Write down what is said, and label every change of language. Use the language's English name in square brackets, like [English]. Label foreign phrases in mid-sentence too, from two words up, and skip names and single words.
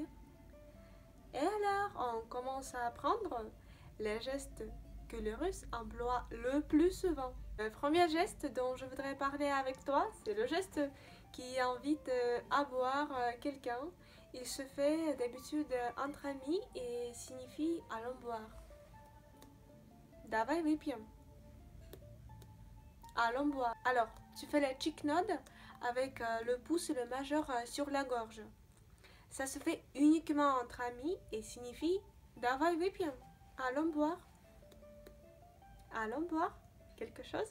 [French] Et alors, on commence à apprendre les gestes que les Russes emploient le plus souvent. Le premier geste dont je voudrais parler avec toi, c'est le geste qui invite à boire quelqu'un. Il se fait d'habitude entre amis et signifie allons boire. [Russian] Давай выпьем. [French] Allons boire. Alors, tu fais la [English] cheek nod [French] avec le pouce et le majeur sur la gorge. Ça se fait uniquement entre amis et signifie [Russian] Давай выпьем. [French] Allons boire. Allons boire quelque chose.